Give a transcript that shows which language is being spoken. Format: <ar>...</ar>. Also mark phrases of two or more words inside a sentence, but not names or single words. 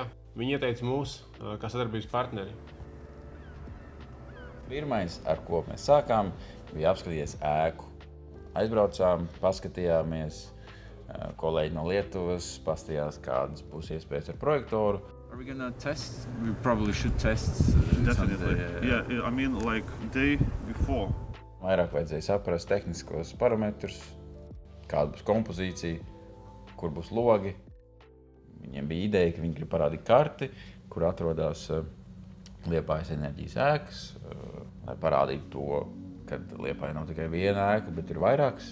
<lv>Viņi ieteica mūs kā sadarbības partneri. Pirmais, ar ko mēs sākām, bija apskatīties ēku. Aizbraucām, paskatījāmies, kolēģi no Lietuvas paskatījās, kādas būs iespējas ar projektoru.</lv> <en>Are we gonna test? We probably should test. Definitely. Someday, Yeah, I mean, like day before.</en> <lv>Vairāk vajadzēja saprast tehniskos parametrus, kāda būs kompozīcija, kur būs logi. Viņiem bija ideja, ka viņi grib parādīt karti, kur atrodas Liepājas enerģijas ēkas, lai parādītu to, ka Liepāja nav tikai viena ēka, bet ir vairākas.</lv>